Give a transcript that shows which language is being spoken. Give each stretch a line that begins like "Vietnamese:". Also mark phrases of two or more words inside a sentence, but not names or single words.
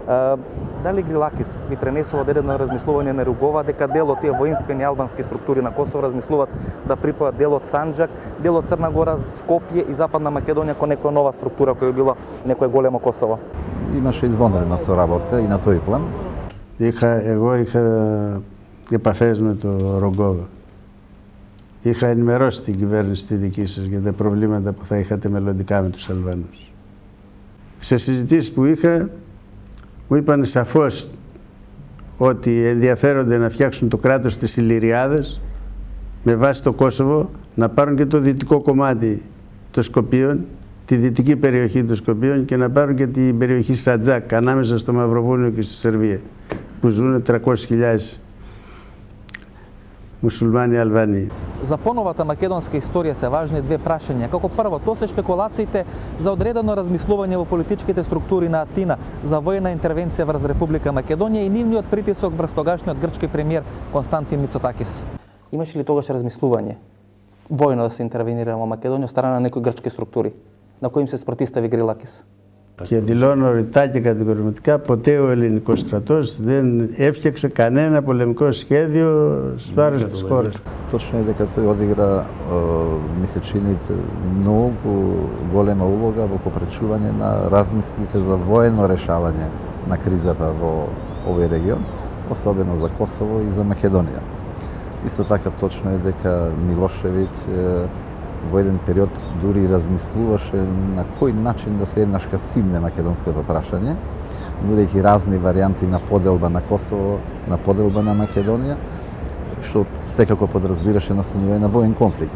Macedonian: Дали Грилакис ви пренесува одредено размислување на Ругова дека дел од тие воинствени албански структури на Косово размислуваат да припајат дел од Санџак, дел од Црна Гора, Скопје и Западна Македонија кон некоја нова структура која била некое големо Косово? Имаше извънредна соработка и на тој план.
Greek: Εγώ είχα επαφές με το Ρογκόβα. Είχα ενημερώσει την κυβέρνηση τη δική σας για τα προβλήματα που θα είχατε μελλοντικά με τους Αλβανούς. Σε συζητήσεις που είχα, μου είπαν σαφώς ότι ενδιαφέρονται να φτιάξουν το κράτος της Ηλυριάδας με βάση το Κόσοβο, να πάρουν και το δυτικό κομμάτι των Σκοπίων, τη δυτική περιοχή των Σκοπίων και να πάρουν και την περιοχή Σαντζάκ ανάμεσα στο Μαυροβούνιο και στη Σερβία, που ζουν 300.000
Macedonian: мусулмани Албании. За поновата македонска историја се важни две прашања. Како прво, тоа се шпекулациите за одредено размислување во политичките структури на Атина за војна интервенција врз Република Македонија и нивниот притисок врз тогашниот грчки премиер Константин Мицотакис. Имаше ли тогаш размислување војно да се интервенира во Македонија од страна на некои грчки структури, на кои им се спротистави Грилакис?
Greek: Και δηλώνω ρητά και κατηγορηματικά, ποτέ ο ελληνικός στρατός δεν έφτιαξε κανένα πολεμικό σχέδιο στις βάρος της χώρας.
Macedonian: Точно е дека тој одигра, ми се чини, многу голема улога во попречување на размислите за воено решавање на кризата во овој регион, особено за Косово и за Македонија. Исто така точно е дека Милошевиќ во еден период дури размислуваше на кој начин да се еднашка симне македонското прашање, нудејќи разни варијанти на поделба на Косово, на поделба на Македонија, што секако подразбираше настанување на воен конфликт.